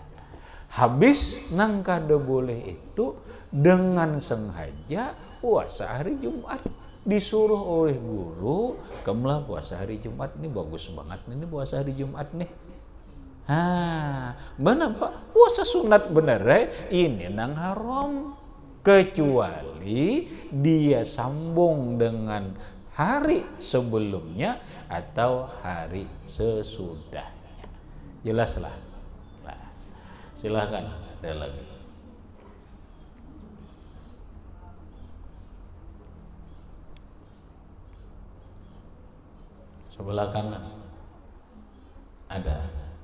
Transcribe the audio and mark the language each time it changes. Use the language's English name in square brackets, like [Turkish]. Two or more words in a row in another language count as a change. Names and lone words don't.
[Banjar] Habis nang kada boleh itu dengan sengaja puasa hari Jumat. [Indonesian] Disuruh oleh guru, kamulah puasa hari Jumat, ini bagus banget, ini puasa hari Jumat nih. [Banjar] Benar Pak, puasa sunat bener ini nang haram. [Indonesian] Kecuali dia sambung dengan hari sebelumnya atau hari sesudahnya. Jelaslah. Nah, silahkan ada lagi. Sebelah kanan ada.